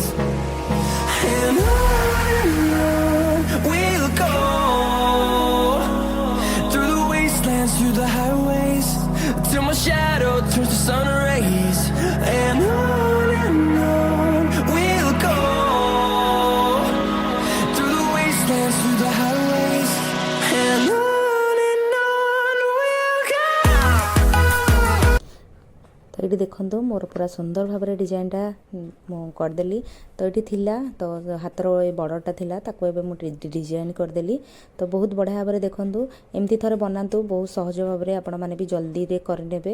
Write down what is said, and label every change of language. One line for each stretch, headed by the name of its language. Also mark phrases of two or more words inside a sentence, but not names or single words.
English: And on we'll go, through the wastelands, through the highways, till my shadow turns to sun rays. And on we'll go, through the wastelands, through the highways, and on we'll go.
Odia: ତ ଏଇଠି ଦେଖନ୍ତୁ ମୋର ପୁରା ସୁନ୍ଦର ଭାବରେ ଡିଜାଇନଟା ମୁଁ କରିଦେଲି। ତ ଏଇଠି ଥିଲା ତ ହାତର ଏ ବର୍ଡ଼ରଟା ଥିଲା, ତାକୁ ଏବେ ମୁଁ ଡିଜାଇନ କରିଦେଲି। ତ ବହୁତ ବଢ଼ିଆ ଭାବରେ ଦେଖନ୍ତୁ, ଏମିତି ଥରେ ବନାନ୍ତୁ, ବହୁତ ସହଜ ଭାବରେ ଆପଣମାନେ ବି ଜଲ୍ଦିରେ କରିନେବେ।